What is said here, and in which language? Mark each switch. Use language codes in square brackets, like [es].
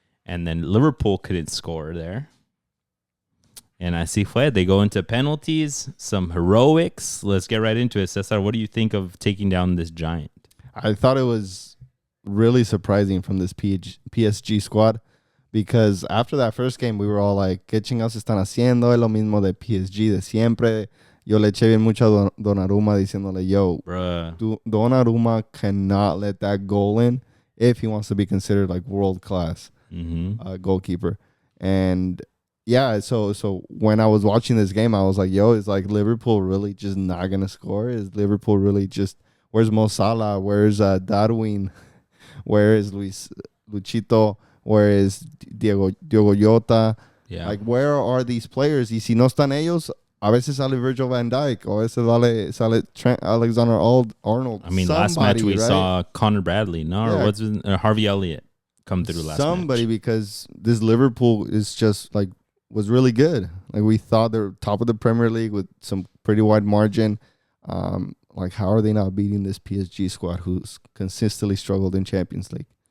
[en] And then Liverpool couldn't score there. And [es] así fue. [en] They go into penalties, some heroics. Let's get right into it. Cesar, what do you think of taking down this giant? I thought it was really surprising from this PSG squad. Because after that first game, we were all like, [es] ¿qué chingados están haciendo? Es lo mismo de PSG de siempre. Yo le eché bien mucho a Donnarumma diciéndole, [en] yo, Donnarumma cannot let that goal in if he wants to be considered like world-class goalkeeper. And yeah, so when I was watching this game, I was like, yo, is like Liverpool really just not going to score? Is Liverpool really just, where's Mo Salah? Where's Darwin? Where is Luchito? Where is Diogo Jota? Yeah. Like, where are these players? [es] Y si no están ellos, a veces sale Virgil van Dijk, a veces sale Trent Alexander-Arnold. [en] I mean, last match we saw Connor Bradley, or what's Harvey Elliott come through last match. Because this Liverpool is just like was really good. Like we thought they were top of the Premier League with some pretty wide margin. Like, how are they not beating this PSG squad who's consistently struggled in Champions League?